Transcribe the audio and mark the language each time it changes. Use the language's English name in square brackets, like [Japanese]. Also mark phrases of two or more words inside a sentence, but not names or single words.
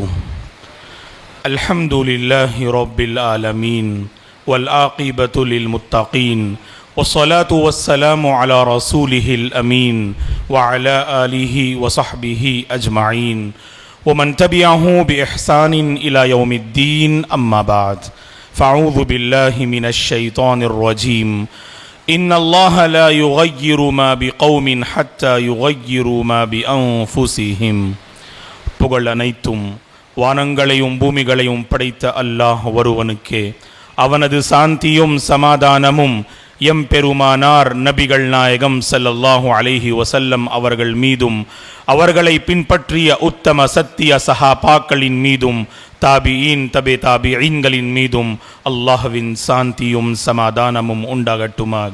[Arabic] الحمد لله رب العالمين والعاقبة للمتقين والصلاة والسلام على رسوله الأمين وعلى آله وصحبه أجمعين ومن تبعه بإحسان إلى يوم الدين. أما بعد، فأعوذ بالله من الشيطان الرجيم. إن الله لا يغير ما بقوم حتى يغيروا ما بأنفسهم. [Tamil] புகழ் அனைத்தும் வானங்களையும் பூமிகளையும் படைத்த அல்லாஹ் ஒருவனுக்கே. அவனது சாந்தியும் சமாதானமும் எம் பெருமானார் நபிகள் நாயகம் [Arabic] صلى الله عليه وسلم [Tamil] அவர்கள் மீதும் அவர்களை பின்பற்றிய உத்தம சத்திய சஹாபாக்களின் மீதும் தாபிஈன் தபே தாபிஈன்களின் மீதும் அல்லாஹ்வின் சாந்தியும் சமாதானமும் உண்டாகட்டுமாக.